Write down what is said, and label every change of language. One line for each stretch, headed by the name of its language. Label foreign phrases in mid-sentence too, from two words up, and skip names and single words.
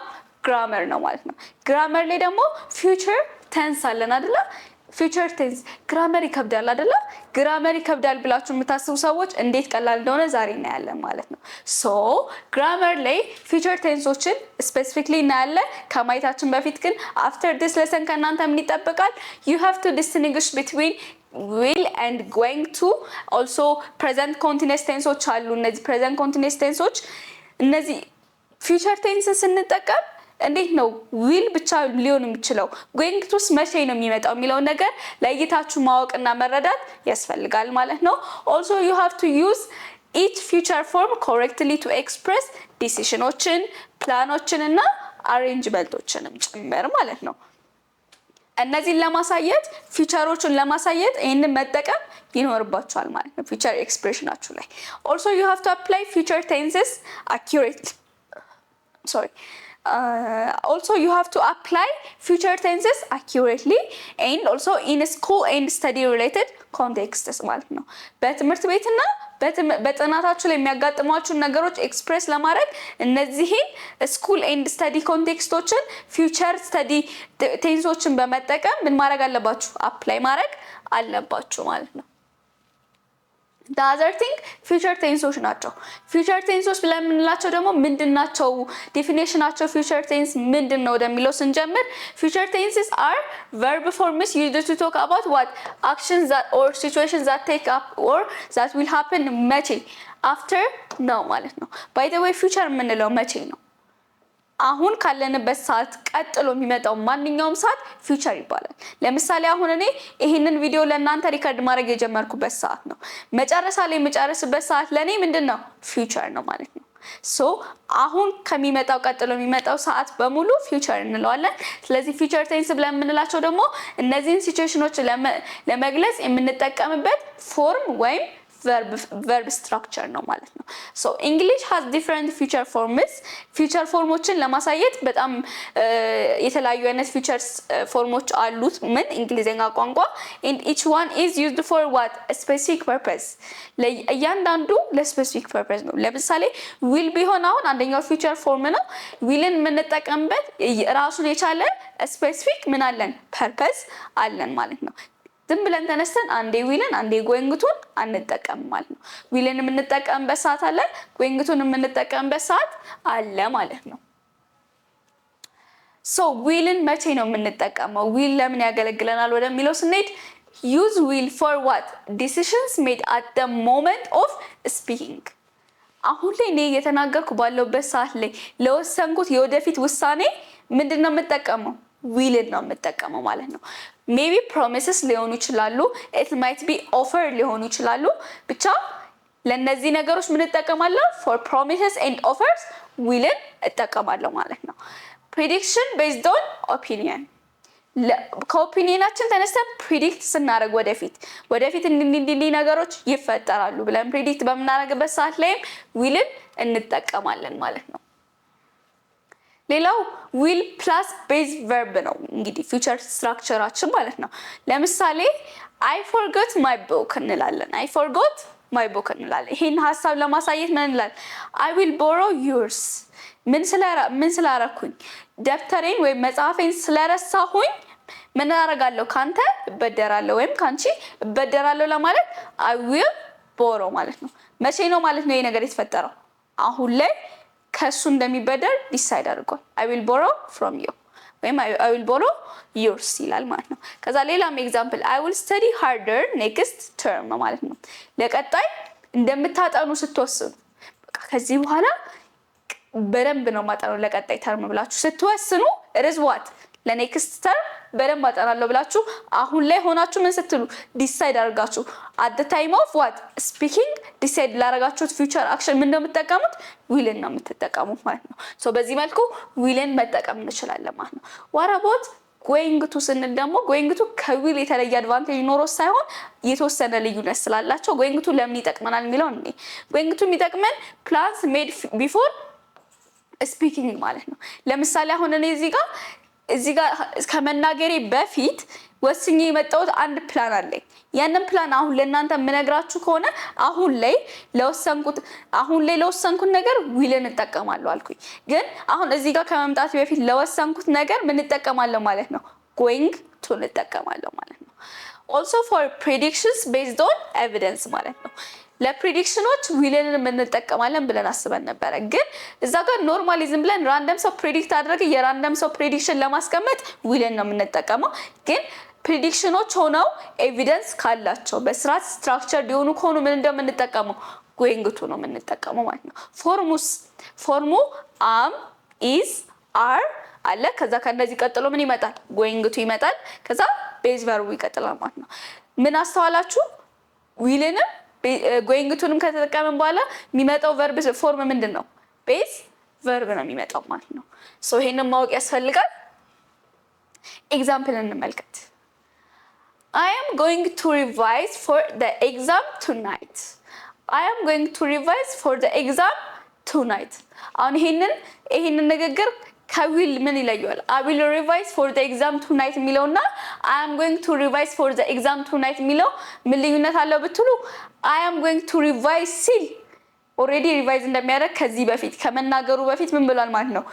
Amharic: ግራመር ነው ማለት ነው። ግራመር ላይ ደግሞ
English: future tense
Amharic: አለን አይደለ?
English: future tense
Amharic: ግራመር ይከብዳል አይደለ? ግራመር ይከብዳል ብላችሁ የምታስቡ ሰዎች እንዴት ቀላል እንደሆነ ዛሬ እናያለን ማለት ነው። ግራመር ላይ ፊውቸር ቴንሶችን ስፔሲፊክሊ እናያለን። ከማየታችን በፊት ግን
English: after this lesson
Amharic: ከእናንተ ምን ይጠበቃል?
English: you have to distinguish between will and going to, also present continuous tenseዎች
Amharic: አሉ። እነዚህ
English: present continuous tenseዎች እነዚህ
Amharic: ፊውቸር ቴንስን ስንጠቀም እንዴት ነው ዊል ብቻ ሊሆን የሚችለው
English: going to
Amharic: መቼ ነው የሚመጣው የሚለው ነገር ለይታችሁ ማወቅና መረዳት ያስፈልጋል ማለት ነው።
English: also you have to use each future form correctly to express
Amharic: decisionዎችን፣ ፕላኖችን እና አሬንጅመንቶችንም ጭምር ማለት ነው። እነዚህን ለማሳየት ፊውቸሮችን ለማሳየት ይሄንን መጠቀም ይኖርባችኋል ማለት ነው ፊውቸር ኤክስፕሬሽናችሁ ላይ።
English: also you have to apply future tenses accurately. Also you have to apply future tenses accurately and also in school and study related contexts
Amharic: ማለት ነው። በትምህርት ቤትና በጥናታችሁ ላይ የሚያጋጥሟችሁን ነገሮች ኤክስፕሬስ ለማድረግ እነዚህን
English: school and study
Amharic: ኮንቴክስቶችን ፊውቸር ስተዲ ቴንሶችን በመጠቀም ምን ማድረግ አለባችሁ? አፕላይ ማድረግ አለባችሁ ማለት ነው።
English: the other thing future
Amharic: tenseዎች ናቸው። future tenseዎች ብለን የምንላቸው ደግሞ ምንድናቸው? ዴፊኒሽናቸው future tense ምንድነው ወደሚለው ስንጀምር
English: future tenses are verb forms used to talk about what actions that or situations that take up or that will happen
Amharic: መቼ after ነው ማለት ነው።
English: by the way future
Amharic: የምንለው መቼ ነው? አሁን ካለንበት ሰዓት ቀጥሎ የሚመጣው ማንኛውም ሰዓት ፊውቸር ይባላል። ለምሳሌ አሁን እኔ ይሄንን ቪዲዮ ለእናንተ ሪከርድ ማድረግ የጀመርኩበት ሰዓት ነው። መጨረሻ ላይ የምጨርስበት ሰዓት ለኔ ምንድነው? ፊውቸር ነው ማለት ነው። አሁን ከሚመጣው ቀጥሎ የሚመጣው ሰዓት በሙሉ ፊውቸር እንለዋለን። ስለዚህ
English: future tense
Amharic: ብለን የምንላቸው ደግሞ እነዚህን ሲቹዌሽኖች ለመግለጽ የምንጠቀምበት ፎርም ወይም
English: verb structure
Amharic: ነው ማለት ነው።
English: English has different future forms.
Amharic: future ፎርሞችን ለማሳየት በጣም የተለያዩ አይነት future ፎርሞች አሉት ምን እንግሊዘኛ ቋንቋ
English: and each one is used for what a specific purpose.
Amharic: ለእያንዳንዱ ለስፔሲፊክ purpose ነው። ለምሳሌ will ቢሆን አሁን አንደኛው
English: future form
Amharic: ነው። willን የምንጠቀምበት ራሱን የቻለ ስፔሲፊክ ምን አለን? purpose አለን ማለት ነው። ዝም ብለን ተነስተን አንዴ ዊልን አንዴ ጎይንግቱን አንጠቀም ማለት ነው። ዊልን የምንጠቀምበት ሰዓት አለ፣ ጎይንግቱን የምንጠቀምበት ሰዓት አለ ማለት ነው። ዊልን መቼ ነው የምንጠቀመው? ዊል ለምን ያገለግለናል ወደሚለው ስንሄድ
English: use will for what decisions made at the moment of speaking.
Amharic: አሁን ላይ እኔ እየተናገርኩ ባለውበት ሰዓት ላይ ለወሰንኩት የወደፊት ውሳኔ ምንድነው የምጠቀመው? ዊልን ነው የምጠቀመው ማለት ነው። ሜቢ ፕሮሚስስ ሊሆኑ ይችላሉ፣
English: it might be offer
Amharic: ሊሆኑ ይችላሉ። ብቻ ለነዚህ ነገሮች ምን እጠቀማለሁ?
English: for promises and offers
Amharic: ዊልን እጠቀማለሁ ማለት ነው።
English: prediction based on opinion
Amharic: ከኦፒኒየናችን ተነስተን ፕሪዲክት ስናደርግ ወደፊት እንዲህ ነገሮች ይፈጠራሉ ብለን ፕሪዲክት በምናደርግበት ሰዓት ላይም ዊልን እንጠቀማለን ማለት ነው። ሌላው
English: will plus base verb
Amharic: ነው እንግዲህ ፊውቸር ስትራክቸራችን ማለት ነው። ለምሳሌ
English: I forgot my book
Amharic: እንላለን።
English: I forgot my book
Amharic: እንላለን። ይሄን ሐሳብ ለማሳየት ምን እንላለን?
English: I will borrow yours
Amharic: ምን ስላረኩኝ ደብተሬን ወይ መጽሐፌን ስለረሳሁኝ ምን አደርጋለሁ? ካንተ እበደራለሁ ወይም ካንቺ እበደራለሁ ለማለት
English: I will borrow
Amharic: ማለት ነው። መቼ ነው ማለት ነው ይሄ ነገር የተፈጠረው? አሁን ላይ ከሱ እንደሚበደር ዲሳይድ አድርጓል።
English: I will borrow from you
Amharic: ወይም
English: I will borrow yours
Amharic: ይላል ማለት ነው። ከዛ ሌላም ኤግዛምፕል
English: I will study harder next term
Amharic: ማለት ነው። ለቀጣይ እንደምታጠኑ ስትወስኑ በቃ ከዚህ በኋላ በደንብ ነው ማጠኑ ለቀጣይ ተርም ብላችሁ ስትወስኑ
English: it is what
Amharic: ለኔክስት ተርም በደንብ አጠናለሁ ብላችሁ አሁን ላይ ሆናችሁ ምን ስትሉ ዲሳይድ አድርጋችሁ
English: at the time of what speaking
Amharic: ዲሳይድ ላደረጋችሁት ፊውቸር አክሽን ምን እንደምትጠቀሙት ዊልን ነው የምትጠቀሙት ማለት ነው። ሶ በዚህ መልኩ ዊልን መጠቀም እንችላለን ማለት ነው።
English: what about going to
Amharic: ስንል ደግሞ
English: going to
Amharic: ከዊል የተለየ አድቫንቴጅ ኖሮ ሳይሆን የተወሰነ ልዩነት ስላላቸው
English: going to
Amharic: ለምን ይጠቅመናል የሚለው እንዴ
English: going to
Amharic: የሚጠቅመን
English: plans made before speaking
Amharic: ማለት ነው። ለምሳሌ አሁን እኔ እዚህ ጋር ከመናገሬ በፊት ወስኜ የመጣሁት አንድ ፕላን አለኝ። ያንን ፕላን አሁን ለእናንተ የምነግራችሁ ከሆነ አሁን ላይ ለወሰንኩት ነገር ዊልን እጠቀማለሁ አልኩኝ። ግን አሁን እዚህ ጋር ከመምጣት በፊት ለወሰንኩት ነገር ምን እጠቀማለሁ ማለት ነው?
English: going to
Amharic: እጠቀማለሁ ማለት ነው።
English: also for predictions based on evidence
Amharic: ማለት ነው። ለፕሬዲክሽኖች ዊልን እንጠቀማለን ብለን አስበን ነበር። ግን እዛ ጋር ኖርማሊዝም ብለን ራንደም ሰው ፕሬዲክት አድርገ የራንደም ሰው ፕሬዲክሽን ለማስቀመጥ ዊልን ነው የምንጠቀመው። ግን ፕሬዲክሽኖች ሆነው ኤቪደንስ ካላቸው በስርዓት ስትራክቸር ሊሆኑ ከሆኑ ምን እንደምንጠቀመው
English: going to
Amharic: ነው የምንጠቀመው ማለት ነው። ፎርሙ
English: am is are
Amharic: አለ። ከዛ ከነዚህ ቀጥሎ ምን ይመጣል?
English: going to
Amharic: ይመጣል። ከዛ ቤዝ ቨርቡ ይቀጥላል ማለት ነው። ምን አስተዋላችሁ? ዊልንም
English: going to
Amharic: ከተጠቀምን በኋላ የሚመጣው
English: verb form
Amharic: ምንድነው?
English: base verb
Amharic: ነው የሚመጣው ማለት ነው። ሶ ይሄንን ማወቅ ያስፈልጋል። ኤግዛምፕል እንመልከት።
English: I am going to revise for the exam tonight. I am going to revise for the exam tonight.
Amharic: አሁን ይሄንን ንግግር ከዊል ምን ይለየዋል?
English: I will revise for the exam tonight
Amharic: የሚለውና
English: I am going to revise for the exam tonight
Amharic: የሚለው ምን ልዩነት አለው ብትሉ
English: I am going to revise
Amharic: ሲል ኦሬዲ ሪቫይዝ እንደሚያደርግ ከዚህ በፊት ከመናገሩ በፊት ምን ብሏል ማለት ነው?